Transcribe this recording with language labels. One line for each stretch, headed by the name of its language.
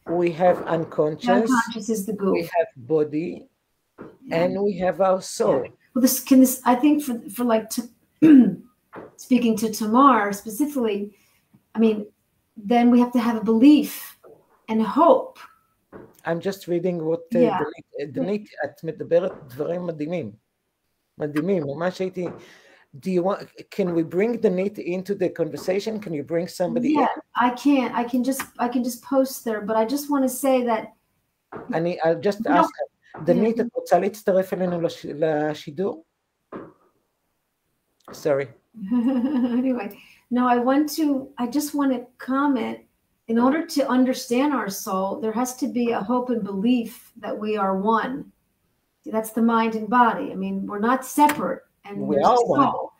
English: We have unconscious. The unconscious is the goof. We have body, and we have our soul. Yeah. Well, I think for like speaking to Tamar specifically, I mean, then we have to have a belief and hope. I'm just reading what דנית,
Hebrew: את מדברת דברים מדהימים. מדהימים, ממש הייתי.
English: Can we bring Danit into the conversation? Can you bring somebody in? I can. I can just post there, but I just want to say that. I'll just ask her.
Hebrew: Danit, את רוצה להצטרף אלינו לשידור?
English: Sorry. Anyway, no, I just want to comment. In order to understand our soul, there has to be a hope and belief that we are one. See, that's the mind and body. I mean, we're not separate. And we are one.